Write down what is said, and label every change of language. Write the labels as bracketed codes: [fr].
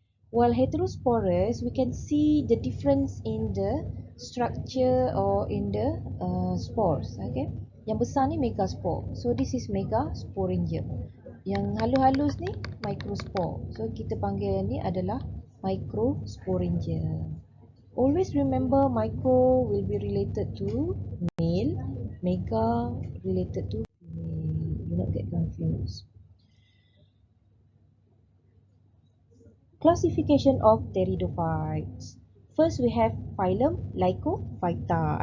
[en] While heterosporous, we can see the difference in the structure or in the spores. Okay, [ms] yang besar ni [en] megaspore. So this is megasporangium. [ms] Yang halus-halus ni microspore. So kita panggil ni adalah microsporangium. [en] Always remember micro will be related to male, mega related to do not get confused. Classification of pteridophytes. First we have phylum Lycophyta.